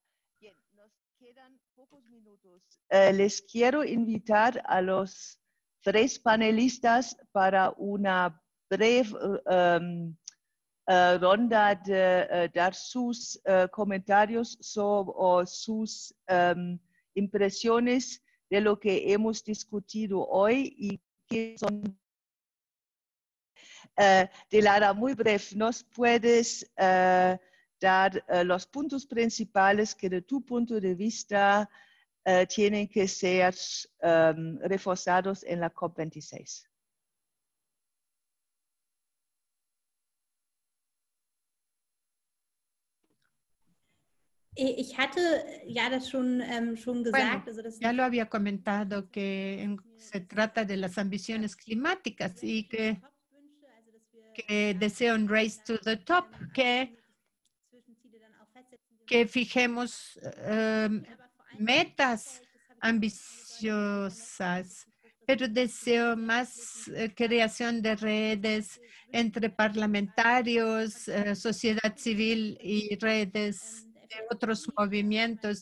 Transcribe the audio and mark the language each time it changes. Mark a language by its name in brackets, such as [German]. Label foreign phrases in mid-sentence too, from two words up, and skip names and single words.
[Spanish] Bien, nos quedan pocos minutos. Les quiero invitar a los 3 panelistas para una breve ronda de dar sus comentarios o sus impresiones de lo que hemos discutido hoy y que son Dilara, muy breve, ¿nos puedes dar los puntos principales que de tu punto de vista tienen que ser reforzados en la COP26? [German] Ich hatte ja das schon gesagt. [Spanish] Bueno, ya lo había comentado que se trata de las ambiciones climáticas y que deseo un [English] race to the top, [Spanish] que fijemos metas ambiciosas, pero deseo más creación de redes entre parlamentarios, sociedad civil y redes de otros movimientos.